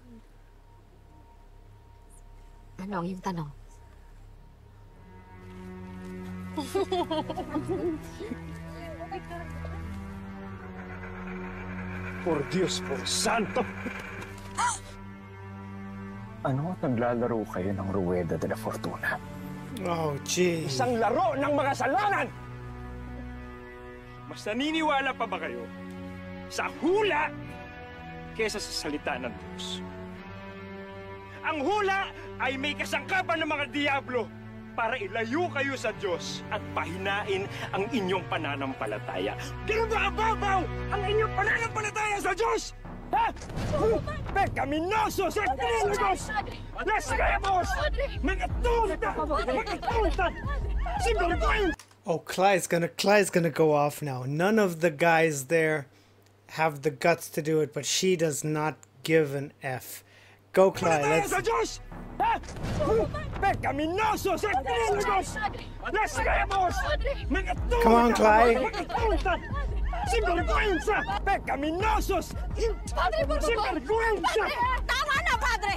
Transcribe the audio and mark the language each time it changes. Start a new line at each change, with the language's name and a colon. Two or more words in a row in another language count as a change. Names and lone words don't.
Filipino: Ano ang iyong tanong?
Spanish: Por Dios, por Santo!
Filipino: Ano at naglalaro kayo ng Rueda de la Fortuna?
English: Oh, jeez.
Filipino: Isang laro ng mga kasalanan! Mas naniniwala pa ba kayo sa hula kesa sa salita ng Diyos? Ang hula ay may kasangkapan ng mga diablo para ilayo kayo sa Diyos at pahinain ang inyong pananampalataya. Ganun ba kababaw ang inyong pananampalataya sa Diyos? Ha? Pecaminosos at pinilagos! Blasphemous! Mga tunta! Mga tunta!
Spanish: Sinvergüenza!
English: Oh, Clyde's gonna go off now. None of the guys there have the guts to do it, but she does not give an F. Go, Clyde. Let's. Come on, Clyde.
Spanish: Sinvergüenza! Pecaminosos! Padre, por favor! Sinvergüenza! Padre!
Filipino: Tama na, Padre!